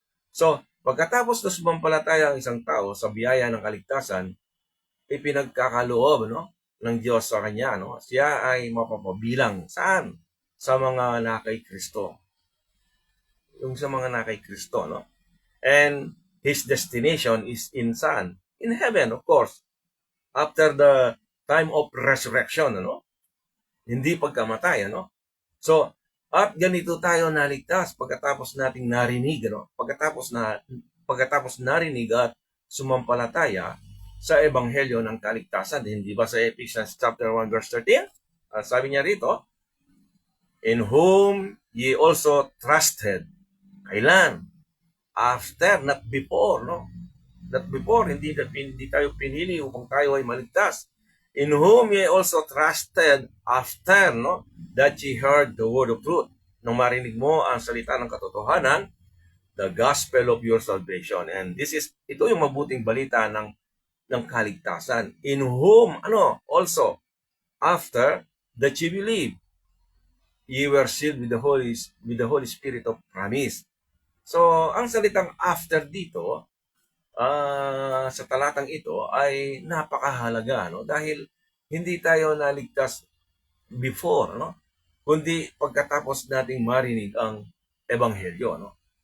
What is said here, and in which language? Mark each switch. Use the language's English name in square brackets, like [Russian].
[Filipino] So, pagkatapos na sumampalataya ang isang tao sa biyaya ng kaligtasan, ipinagkakaloob, no, ng Diyos sa kanya, no? Siya ay mapapabilang saan? Sa mga nakay Kristo. Yung sa mga nakay Kristo, no? [English] And his destination is in saan? In heaven, of course. After the time of resurrection, no? [Filipino] Hindi pagkamatay, no? So, at ganito tayo naligtas pagkatapos nating narinig, no? Pagkatapos narinig at sumampalataya sa ebanghelyo ng kaligtasan. Hindi ba sa Ephesians chapter 1 verse 13? Sabi niya rito, [English] in whom ye also trusted. [Filipino] Kailan? [English] After, not before, [Filipino] no? [English] Not before, [Filipino] hindi tayo pinili upang tayo ay maligtas. [English] In whom ye also trusted after, no? That ye heard the word of truth. [Filipino] Nung marinig mo ang salita ng katotohanan, [English] the gospel of your salvation. [Filipino] And ito yung mabuting balita ng kaligtasan. [English] In whom, also, after that ye believe, ye were sealed with the Holy Spirit of promise. [Filipino] So, ang salitang after dito, sa talatang ito ay napakahalaga, no? Dahil hindi tayo naligtas before, no? Kundi pagkatapos nating marinig ang ebanghelyo, no?